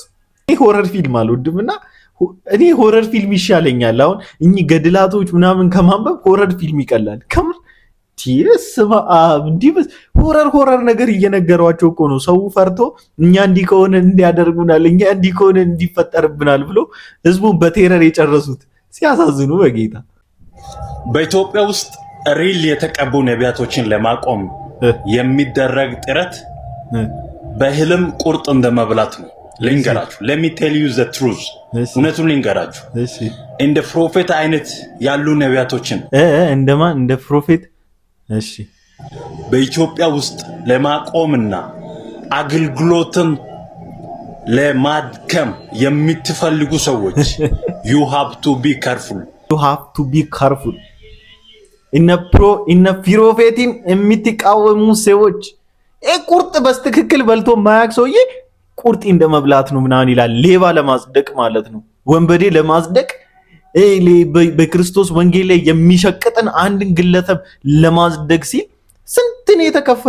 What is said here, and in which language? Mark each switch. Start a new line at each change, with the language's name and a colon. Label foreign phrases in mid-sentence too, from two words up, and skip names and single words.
Amharic: ይሄ ሆረር ፊልም አልወድምና እኔ ሆረር ፊልም ይሻለኛል። አሁን እኚህ ገድላቶች ምናምን ከማንበብ ሆረር ፊልም ይቀላል። ከምር ቲስማ እንዲህ ሆረር ነገር እየነገሯቸው እኮ ነው። ሰው ፈርቶ እኛ እንዲህ ከሆነ እንዲያደርጉናል፣ እኛ እንዲህ ከሆነ እንዲፈጠርብናል ብሎ ህዝቡን በቴረር የጨረሱት ሲያሳዝኑ በጌታ። በኢትዮጵያ ውስጥ ሪል የተቀቡ ነቢያቶችን ለማቆም የሚደረግ ጥረት በህልም ቁርጥ እንደመብላት ነው። ልንገራችሁ፣
English: let me tell you the truth፣
Amharic: እውነቱን ልንገራችሁ። እንደ ፕሮፌት አይነት ያሉ ነቢያቶችን እንደማን እንደ ፕሮፌት እሺ በኢትዮጵያ ውስጥ ለማቆምና አገልግሎትን ለማድከም የምትፈልጉ ሰዎች
English: you have to be careful፣ you have to be careful።
Amharic: እነ ፕሮፌቲን የምትቃወሙ ሰዎች ቁርጥ በስትክክል በልቶ ማያቅ ሰውዬ ቁርጥ እንደመብላት ነው ምናምን ይላል። ሌባ ለማጽደቅ ማለት ነው፣ ወንበዴ ለማጽደቅ በክርስቶስ ወንጌል ላይ የሚሸቅጥን አንድን ግለሰብ ለማጽደቅ ሲል ስንት ነው የተከፈለ?